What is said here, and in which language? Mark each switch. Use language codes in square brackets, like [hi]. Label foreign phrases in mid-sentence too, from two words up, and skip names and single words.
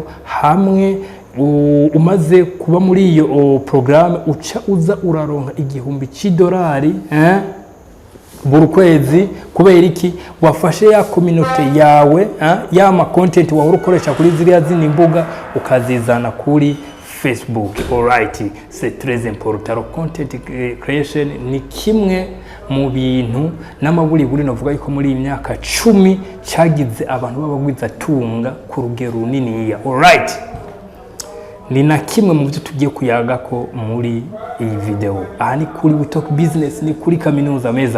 [rn] Hamwe umaze kuba muri iyo program uca uza uraronka $1,000 buri kwezi. Kubera iki? Wafashe ya community yawe, ya ma content wahora ukoresha kuri ziriya zindi mbuga ukazizana kuri Facebook. [fr] Alright, c'est très important. [en] Content creation [rn] ni kimwe mu bintu n'amaburi navuga yuko muri imyaka 10 cyagize abantu babagwiza tunga ku rugero runini ya. Alright, ni na kimwe mu byo tugiye kuyaga ko muri iyi video. Ni kuri We Talk Business, ni kuri kaminuza meza.